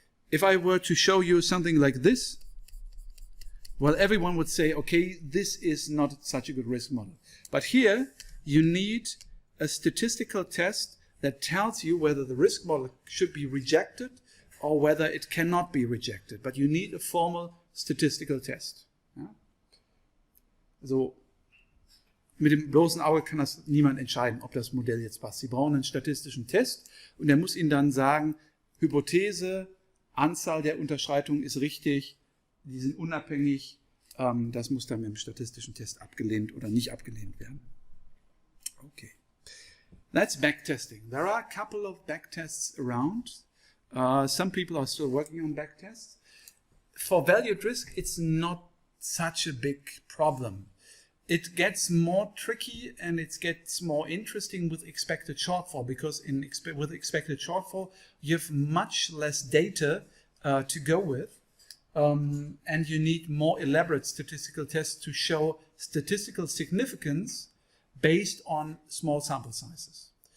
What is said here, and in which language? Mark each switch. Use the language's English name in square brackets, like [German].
[English] If I were to show you something like this, well, everyone would say, okay, this is not such a good risk model. But here, you need a statistical test that tells you whether the risk model should be rejected or whether it cannot be rejected. But you need a formal statistical test. [German] Ja? Also, mit dem bloßen Auge kann das niemand entscheiden, ob das Modell jetzt passt. Sie brauchen einen statistischen Test und der muss Ihnen dann sagen, Hypothese, Anzahl der Unterschreitungen ist richtig, die sind unabhängig, das muss dann mit dem statistischen Test abgelehnt oder nicht abgelehnt werden. [English] Okay. That's backtesting. There are a couple of backtests around. Some people are still working on backtests. For valued risk, it's not such a big problem. It gets more tricky and it gets more interesting with expected shortfall, because with expected shortfall, you have much less data to go with, and you need more elaborate statistical tests to show statistical significance based on small sample sizes.